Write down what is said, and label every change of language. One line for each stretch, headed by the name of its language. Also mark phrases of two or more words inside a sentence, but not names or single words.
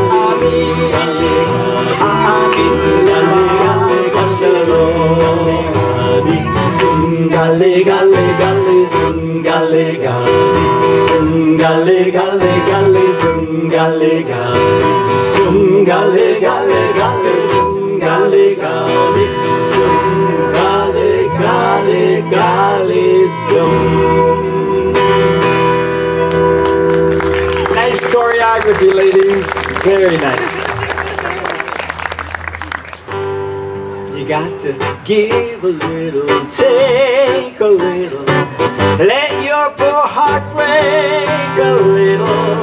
English: Gale gale gale zum gale gale zum gale gale gale zum gale gale zum gale gale gale zum gale gale zum gale gale gale zum. Nice choreography, ladies. Very nice. You got to give a little, take a little, let your poor heart break a little.